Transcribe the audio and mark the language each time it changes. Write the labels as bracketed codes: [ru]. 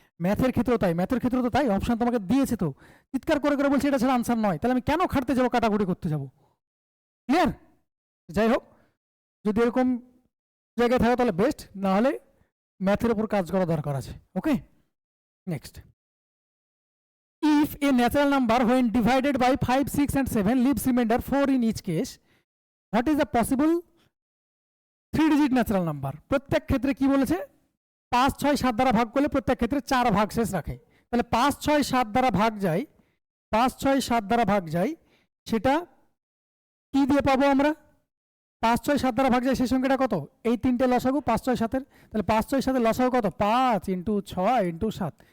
[bn] ম্যাথের ক্ষেত্রেও তাই, অপশান তোমাকে দিয়েছে তো, চিৎকার করে করে বলছে এটা ছাড়া আনসার নয়, তাহলে আমি কেন খাটতে যাবো, কাটাকুটি করতে যাবো? ক্লিয়ার? যাই হোক, যদি এরকম জায়গায় থাকো তাহলে বেস্ট, না হলে ম্যাথের উপর কাজ করা দরকার আছে। ওকে, next. [en] If a natural number when divided by 5, 6 and 7 leaves remainder 4 in each case, what is the possible 3-digit natural number? [bn] প্রত্যেক ক্ষেত্রে কি বলেছে? 5, 6, 7 দ্বারা ভাগ করলে প্রত্যেক ক্ষেত্রে 4 ভাগ শেষ রাখে। তাহলে 5, 6, 7 দ্বারা ভাগ যায়, 5, 6, 7 দ্বারা ভাগ যায়, সেটা কি দিয়ে পাবো আমরা? 5, 6, 7 দ্বারা ভাগ যায় সেই সংখ্যাটা কত? এই তিনটে লসাগু 5, 6, 7-এর। তাহলে 5, 6, 7-এর লসাগু কত? 5 × 6 × 7।